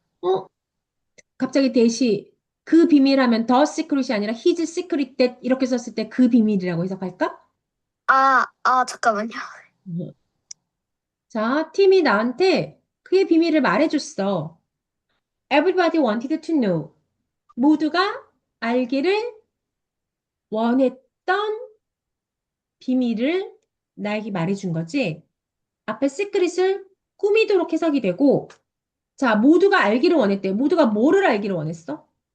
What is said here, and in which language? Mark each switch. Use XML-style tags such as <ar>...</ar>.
<ko>어? 갑자기 대시 그 비밀하면 the secret이 아니라 his secret that 이렇게 썼을 때 그 비밀이라고 해석할까? 잠깐만요. 음. 자, 팀이 나한테 그의 비밀을 말해줬어.</ko> <en>Everybody wanted to know.</en> <ko>모두가 알기를 원했던 비밀을 나에게 말해준 거지. 앞에 secret을 꾸미도록 해석이 되고, 자, 모두가 알기를 원했대. 모두가 뭐를 알기를 원했어?</ko>